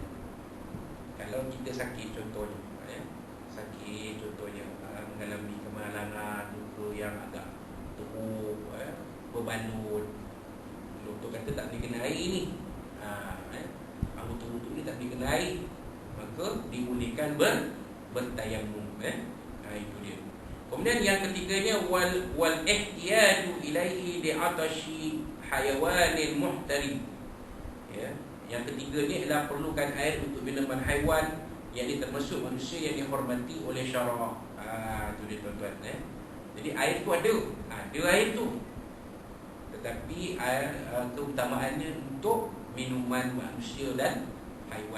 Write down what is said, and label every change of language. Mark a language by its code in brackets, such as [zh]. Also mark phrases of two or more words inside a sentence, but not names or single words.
[ms] Kalau kita sakit contohnya, mengalami kemalangan, luka yang agak teruk, berbalun, doktor kata tak boleh kena air ni, betul-betul ni tak boleh kena air, maka dibolehkan bertayamum. Itu dia. Kemudian yang ketiganya [ar] والاحتياج إليه لعطش حيوان محترم. [ms] Yang ketiga ni adalah perlukan air untuk minuman haiwan, yang ini termasuk manusia yang dihormati oleh syarak. Itu dia tuan-tuan. Jadi air tu ada air tu, tetapi air keutamaannya untuk minuman manusia dan haiwan.